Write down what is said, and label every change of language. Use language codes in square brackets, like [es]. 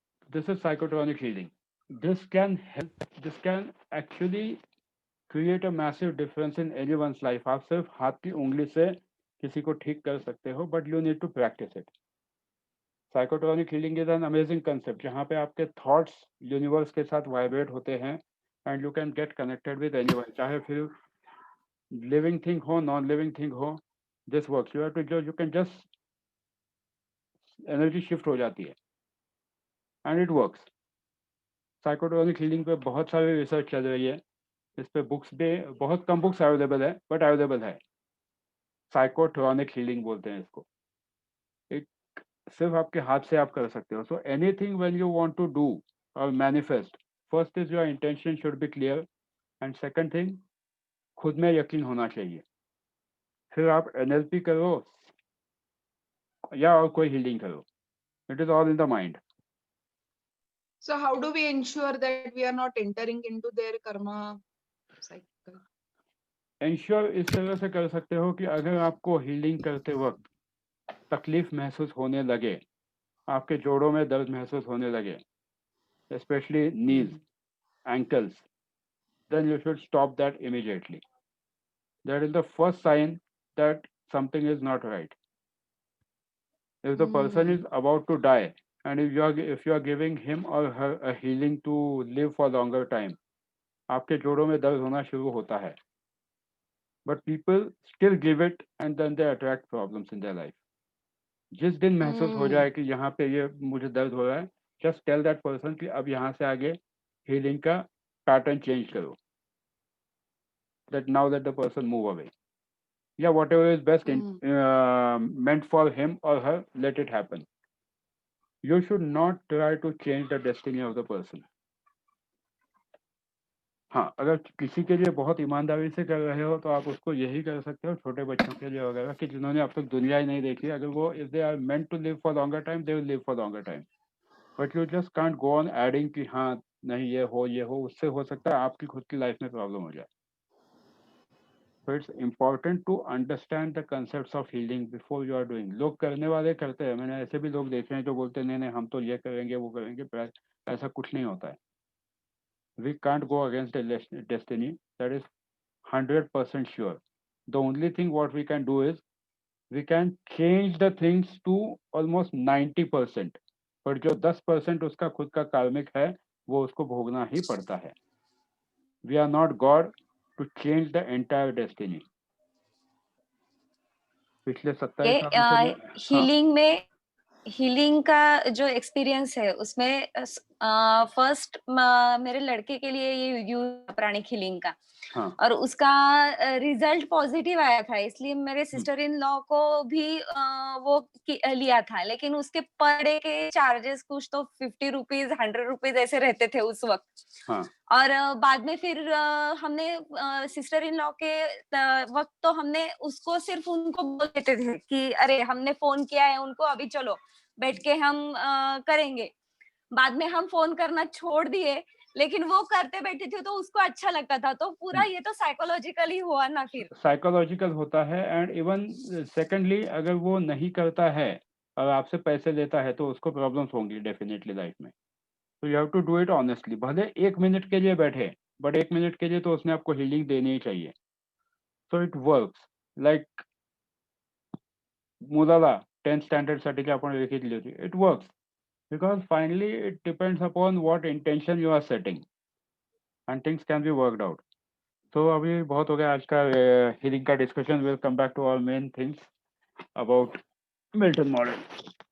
[en] This is psychotronic healing. This can help, this can actually create a massive difference in anyone's life. [hi] आप सिर्फ हाथ की उंगली से किसी को ठीक कर सकते हो, [en] but you need to practice it. Psychotronic healing is an amazing concept [hi] जहाँ पे आपके [en] thoughts universe के साथ vibrate होते हैं and you can get connected with anyone. [hi] चाहे फिर living thing हो, non-living thing हो, [en] this works. You can just energy shift [hi] हो जाती है [en] and it works. [hi] साइकोट्रॉनिक हीलिंग पे बहुत सारी रिसर्च चल रही है, इस पे बुक्स भी बहुत कम बुक्स अवेलेबल है, बट अवेलेबल है। साइकोट्रॉनिक हीलिंग बोलते हैं इसको। एक सिर्फ आपके हाथ से आप कर सकते हो। [en] so anything when you want to do और manifest, first is your intention should be clear and second thing, [hi] खुद में यकीन होना चाहिए। फिर आप एनएलपी करो या और कोई हीलिंग करो, [en] It is all in the mind. So how do we ensure that we are not entering into their karma cycle? [hi] Ensure इस तरह से कर सकते हो कि अगर आपको हीलिंग करते वक्त तकलीफ महसूस होने लगे, आपके जोड़ों में दर्द महसूस होने लगे, [en] especially knees, ankles, then you should stop that immediately. That is the first sign that something is not right. If the person is about to die and if you are giving him or her a healing to live for longer time, [hi] आपके जोड़ों में दर्द होना शुरू होता है, [en] but people still give it and then they attract problems in their life. [hi] जिस दिन महसूस हो जाए कि यहाँ पे ये मुझे दर्द हो रहा है, [en] just tell that person [hi] कि अब यहाँ से आगे healing का pattern change करो, [en] that now that the person move away. Yeah, whatever is best meant for him or her, let it happen. You should not try to change the destiny of the person. [hi] हाँ, अगर किसी के लिए बहुत ईमानदारी से कर रहे हो तो आप उसको यही कर सकते हो, छोटे बच्चों के लिए वगैरह कि जिन्होंने अब तक दुनिया ही नहीं देखी, अगर वो [en] if they are meant to live for longer time, [hi] they will live for longer time. [en] But you just can't go on adding [hi] कि हाँ नहीं ये हो, उससे हो सकता है आपकी खुद की लाइफ में प्रॉब्लम हो जाए. [en] So it's important to understand the concepts of healing before you are doing. [hi] लोग करने वाले करते हैं, मैंने ऐसे भी लोग देखे हैं जो बोलते हैं नहीं नहीं हम तो ये करेंगे वो करेंगे, ऐसा कुछ नहीं होता है. [en] We can't go against the destiny. That is 100% sure. The only thing what we can do is we can change the things to almost 90%. [hi] पर जो 10% उसका खुद का कार्मिक है वो उसको भोगना ही पड़ता है. [en] We are not God to change the entire destiny. [hi] पिछले 27 सालों से हीलिंग में हीलिंग का जो एक्सपीरियंस है उसमें फर्स्ट मेरे लड़के के लिए ये यूज प्राणिक हीलिंग का, हाँ। और उसका रिजल्ट पॉजिटिव आया था, इसलिए मेरे सिस्टर इन लॉ को भी वो लिया था, लेकिन उसके पर डे के चार्जेस कुछ तो 50 रुपीज 100 रुपीज ऐसे रहते थे उस वक्त। हाँ। और बाद में फिर हमने सिस्टर इन लॉ के वक्त तो हमने उसको सिर्फ उनको बोल देते थे कि अरे हमने फोन किया है उनको, अभी चलो बैठ के हम करेंगे। बाद में हम फोन करना छोड़ दिए, लेकिन वो करते बैठे थे तो उसको अच्छा लगता था, तो पूरा ये तो साइकोलॉजिकली हुआ ना फिर। साइकोलॉजिकल होता है। [en] and even secondly, [hi] अगर वो नहीं करता है और आपसे पैसे लेता है तो उसको प्रॉब्लम्स होंगी डेफिनेटली लाइफ में। तो [en] You have to do it honestly. [hi] भले 1 मिनट के लिए बैठे, बट 1 मिनट के लिए तो उसने आपको हीलिंग देनी ही चाहिए। [en] so it works like [mr] मुलाला 10th स्टँडर्ड साठी आपण लिखितली होती. [en] It works because finally it depends upon what intention you are setting and things can be worked out. [hi] So अभी बहुत हो गया आज का healing का discussion. [en] We'll come back to our main things about Milton model.